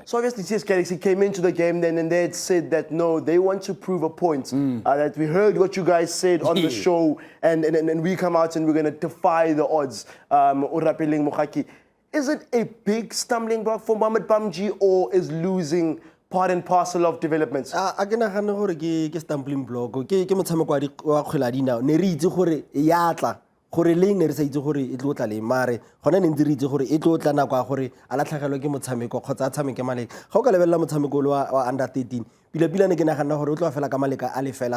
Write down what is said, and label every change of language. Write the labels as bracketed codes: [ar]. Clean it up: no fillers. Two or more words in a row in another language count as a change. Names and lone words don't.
[en] So obviously TS Galaxy came into the game then and they had said that no, they want to prove a point. That we heard what you guys said on the show and we come out and we're going to defy the odds. Is it a big stumbling block for Mohamed Bamji, or is losing part and parcel of development. [tn] a ke nagane gore ke [en] stumbling block [tn] ke motshameko wa kgwele ya dinao ne re itse gore ya tla gore le ne re sa itse gore e tlo tla le mare gona ne ntse re itse gore e tlo tla nako ya gore a latlhagelwa ke motshameko kgotsa a tshameke maleka ga o ka lebelela motshameko wa under 13 pila ne ke nagana gore o tlo fela ka maleka a le fela